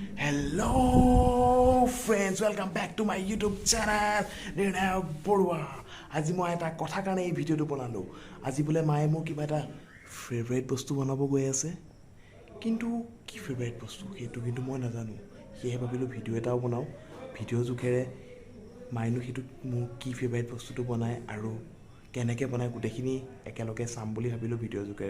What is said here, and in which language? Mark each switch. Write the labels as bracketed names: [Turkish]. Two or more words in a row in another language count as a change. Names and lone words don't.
[English] Hello friends, welcome back to my YouTube channel Nirnayak Boruah. [Assamese] আজি মই এটা কথা কাৰণে এই ভিডিওটো বনালো। আজি বলে মায়ে মোক কিবা এটা ফেভাৰিট বস্তু বনাব গৈ আছে। কিন্তু কি ফেভাৰিট বস্তু সেইটো কিন্তু মই নাজানো। সেয়ে ভাবিলো ভিডিও এটাও বনাও। ভিডিও জুখেৰে মাইনো সেইটো মোক কি ফেভাৰিট বস্তুটো বনায় আৰু কেনেকৈ বনায় গোটেইখিনি একেলগে চাম বুলি ভাবিলো ভিডিও জুখেৰে।